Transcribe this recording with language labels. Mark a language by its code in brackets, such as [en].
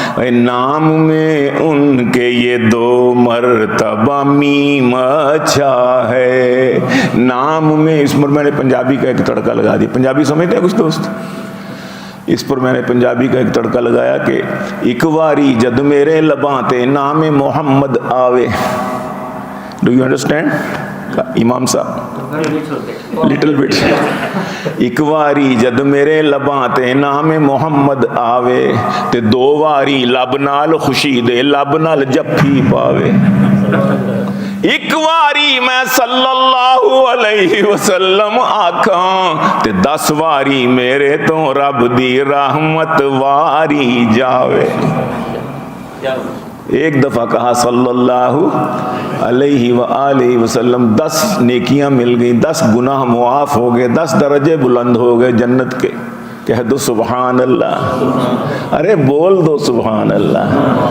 [ur] نام میں ان کے یہ 2 مرتبہ میم اچھا ہے. نام میں اس پر میں نے پنجابی کا ایک تڑکا لگا دیا. پنجابی سمجھتے ہیں کچھ دوست؟ اس پر میں نے پنجابی کا ایک تڑکا لگایا کہ [pa] ایک واری جد میرے لباں تے نام محمد آوے. [en] Do you understand? [pa] امام صاحب [en] little bit [pa] ایک واری جد میرے لباں تے نام محمد آوے تے دو واری لب نال خوشی دے لب نال جفی پاوے ایک واری میں صلی اللہ علیہ وسلم آکھاں تے 10 واری میرے تو رب دی رحمت واری جاوے. [ur] ایک دفعہ کہا صلی اللہ علیہ وآلہ وسلم 10 نیکیاں مل گئیں، 10 گناہ معاف ہو گئے، 10 درجے بلند ہو گئے جنت کے. کہہ دو سبحان اللہ. ارے بول دو سبحان اللہ.